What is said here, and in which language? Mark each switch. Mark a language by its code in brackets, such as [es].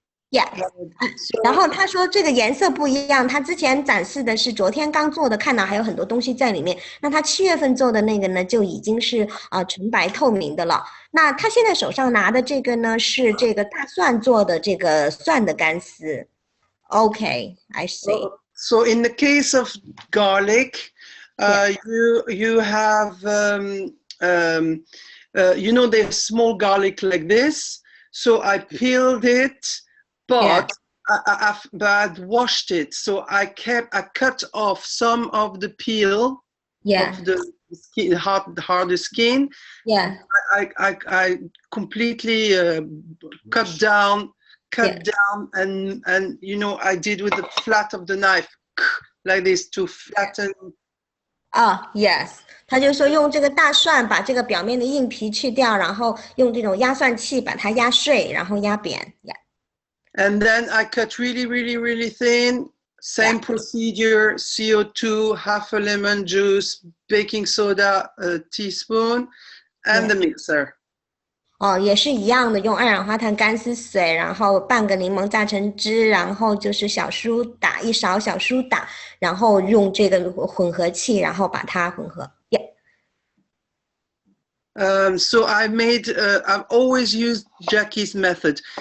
[zh] Yeah， 然后他说这个颜色不一样，他之前展示的是昨天刚做的，看到还有很多东西在里面。那他7月份做的那个呢，就已经是纯白透明的了。那他现在手上拿的这个呢，是这个大蒜做的这个蒜的干丝。 [en] Okay, I see. So in the case of garlic, you have they're small garlic like this. So I peeled it, but I'd washed it. So I cut off some of the peel of the skin, harder skin. Yeah. I completely cut down, and I did with the flat of the knife like this to flatten. Yes. [zh] 他就说用这个大蒜把这个表面的硬皮去掉，然后用这种压蒜器把它压碎，然后压扁。 [en] Yeah. And then I cut really, really, really thin. Same procedure: CO2, half a lemon juice, baking soda, a teaspoon, and the mixer. [zh] 也是一样的，用二氧化碳干丝水，然后半个柠檬榨成汁，然后就是小苏打1勺小苏打，然后用这个混合器，然后把它混合。 [en] So I've always used Jackie's method.